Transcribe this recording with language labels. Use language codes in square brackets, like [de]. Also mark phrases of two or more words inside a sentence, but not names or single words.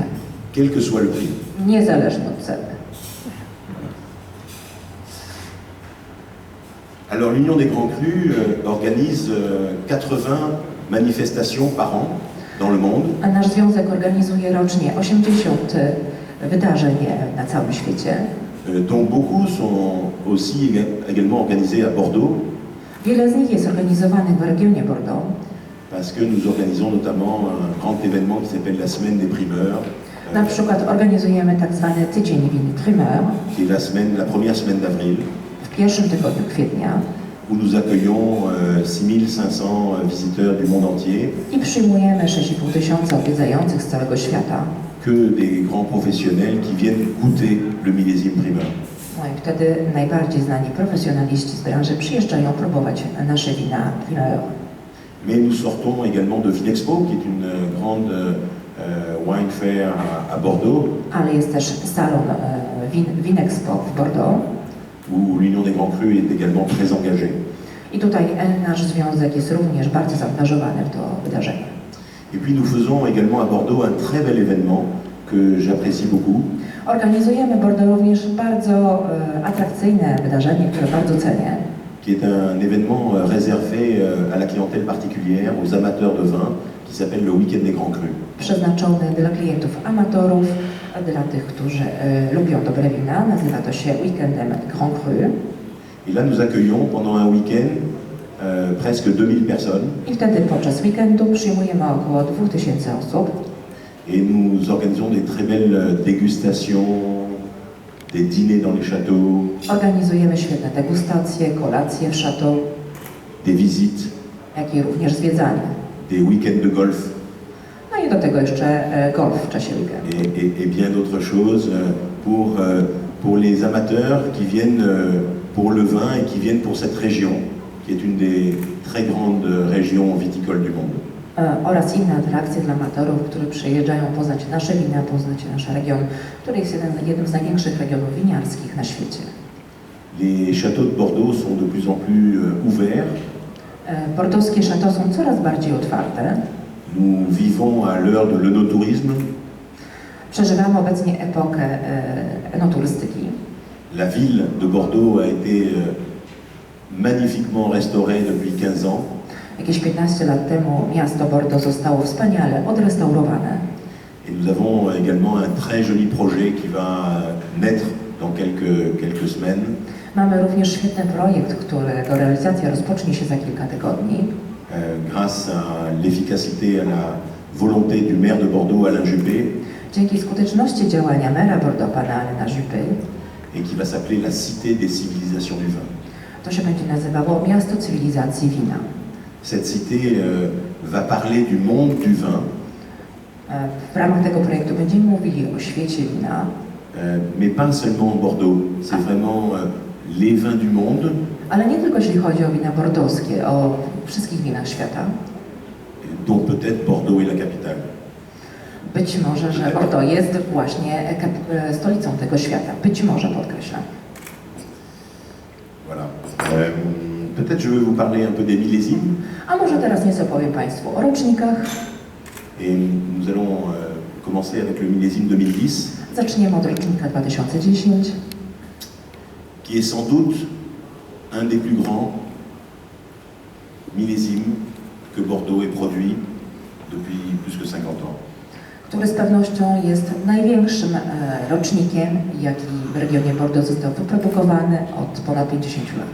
[fr] Quel que soit le prix. [pl] niezależnie od ceny. [fr] Alors l'Union des Grands Crus organise 80 manifestations par an dans le monde. [pl] A nasz związek organizuje rocznie 80 wydarzeń na całym świecie. [fr] Dont beaucoup sont aussi également organisés à Bordeaux, [pl] Wiele z nich jest organizowanych w regionie Bordeaux, [fr] parce que nous organisons notamment un grand événement qui s'appelle la Semaine des Primeurs, [pl] Na przykład organizujemy tak zwany Tydzień Win Primeur [fr] qui est la première semaine d'avril, [pl] w pierwszym tygodniu kwietnia [fr] où nous accueillons 6500 visiteurs du monde entier, [pl] i przyjmujemy 6,5 tysiąca odwiedzających z całego świata. [fr] que des grands professionnels qui viennent goûter le millésime primeur. [pl] No i wtedy najbardziej znani profesjonaliści z branży przyjeżdżają próbować nasze wina Primeur. [fr] Mais nous sortons également de Vinexpo, qui est une grande [en] wine fair [fr] à Bordeaux, [pl] Ale jest też salon Vinexpo w Bordeaux [fr] où l'Union des Grands Crus est également très engagée. [pl] i tutaj nasz związek jest również bardzo zaangażowany w to wydarzenie. [fr] Et puis nous faisons également à Bordeaux un très bel événement que j'apprécie beaucoup, [pl] Organizujemy w Bordeaux również bardzo atrakcyjne wydarzenie, które bardzo cenię. [fr] qui est un événement réservé à la clientèle particulière, aux amateurs de vin, qui s'appelle le Week-end des Grands Crus. [pl] Przeznaczony dla klientów amatorów, dla tych, którzy lubią dobre wina. Nazywa to się Weekendem [fr] Grand Cru. Et là, nous accueillons pendant un week-end presque 2000 personnes [pl] I wtedy podczas weekendu przyjmujemy około 2000 osób. [fr] et nous organisons des très belles dégustations, des dîners dans les châteaux, [pl] Organizujemy świetne degustacje, kolacje w chateau, [fr] des visites, [pl] jak i również zwiedzanie. [fr] des week-ends de golf [pl] No i do tego jeszcze golf w czasie weekendu. [fr] et bien d'autres choses pour pour les amateurs qui viennent pour le vin et qui viennent pour cette région, qui est une des très grandes régions viticoles du monde. [pl] Oraz inne atrakcje dla amatorów, którzy przyjeżdżają poznać nasze wina, poznać nasz region, który jest jednym z największych regionów winiarskich na świecie. [fr] Les châteaux de Bordeaux sont de plus en plus ouverts. [pl] Bordowskie châteaux są coraz bardziej otwarte. [fr] Nous vivons à l'heure de l'œnotourisme. [pl] Przeżywamy obecnie epokę enoturystyki. [fr] La ville de Bordeaux a été magnifiquement restaurée depuis 15 ans. [pl] Jakieś 15 lat temu miasto Bordeaux zostało wspaniale odrestaurowane. [fr] Et nous avons également un très joli projet qui va naître dans quelques semaines. [pl] Mamy również świetny projekt, którego realizacja rozpocznie się za kilka tygodni. [fr] Grâce à l'efficacité, à la volonté du maire de Bordeaux, Alain Juppé. [pl] Dzięki skuteczności działania mera Bordeaux, pana Alaina Juppé. [fr] Et qui va s'appeler la Cité des civilisations du vin. [pl] To się będzie nazywało Miasto Cywilizacji Wina. [fr] Cette cité va parler du monde du vin. [pl] W ramach tego projektu będziemy mówili o świecie wina. [fr] Mais pas seulement Bordeaux, c'est vraiment les vins du monde. [pl] Ale nie tylko jeśli chodzi o wina bordowskie, o wszystkich winach świata. [fr] Dont peut-être Bordeaux est la capitale. [pl] Być może, że Bordeaux jest właśnie stolicą tego świata. Być może, podkreślam. [fr] Voilà. Peut-être je vais vous parler un peu des millésimes. [pl] A może teraz nieco powiem Państwu o rocznikach. [fr] Et nous allons commencer avec le millésime 2010. [pl] Zaczniemy od rocznika 2010. [fr] Qui est sans doute un des plus grands millésimes que Bordeaux ait produit depuis plus que 50 ans. [pl] Który z pewnością jest największym rocznikiem, jaki w regionie Bordeaux został wyprodukowany od ponad 50 lat.